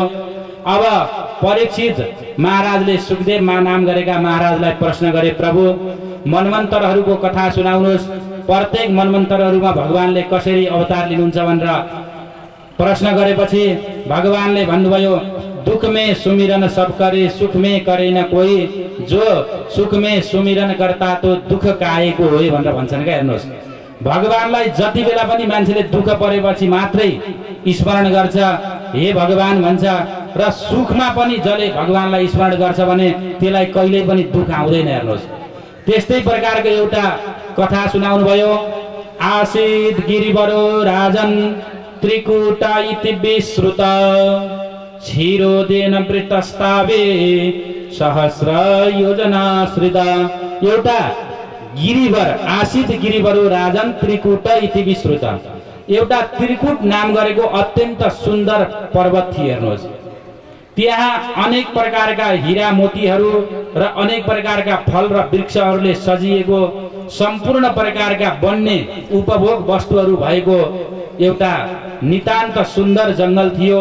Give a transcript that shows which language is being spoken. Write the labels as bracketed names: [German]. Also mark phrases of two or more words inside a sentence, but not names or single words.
[Nepali] अब परीक्षित महाराजले सुखदेव नाम गरेका महाराजलाई प्रश्न गरे, प्रभु मनमन्त्रहरूको कथा सुनाउनुहोस्, प्रत्येक मनमन्त्रहरूमा भगवानले कसरी अवतार लिनुहुन्छ भनेर प्रश्न गरेपछि भगवानले भन्नुभयो [Hindi] दुख में सुमिरन सब करे, सुख में करे न कोई, जो सुख में सुमिरन करता [Nepali] तो दुख काएको हो भनेर भन्छन् क्या। हेर्नुहोस्, भगवानलाई जति बेला पनि मान्छेले दुःख परेपछि मात्रै स्मरण गर्छ, हे भगवान भन्छ, र सुखमा पनि जसले भगवानलाई स्मरण गर्छ भने त्यसलाई कहिल्यै पनि दुःख आउँदैन। हेर्नुहोस्, त्यस्तै प्रकारको एउटा कथा सुनाउनु भयो। [Sanskrit] आसीद गिरिवरो राजन त्रिकुट इति विश्रुत, क्षीरोदेन वृतस्तावे सहस्र योजना श्रिता। [Nepali] एउटा गिरिवर [Sanskrit] आसित गिरिवरो राजन त्रिकुट इति विश्रुत। [Nepali] एउटा त्रिकुट नाम गरेको अत्यन्त सुन्दर पर्वत थियो। हेर्नुहोस्, त्यहाँ अनेक प्रकारका हीरा मोतीहरू र अनेक प्रकारका फल र वृक्षहरूले सजिएको सम्पूर्ण प्रकारका बन्ने उपभोग वस्तुहरू भएको एउटा नितान्त सुन्दर जङ्गल थियो।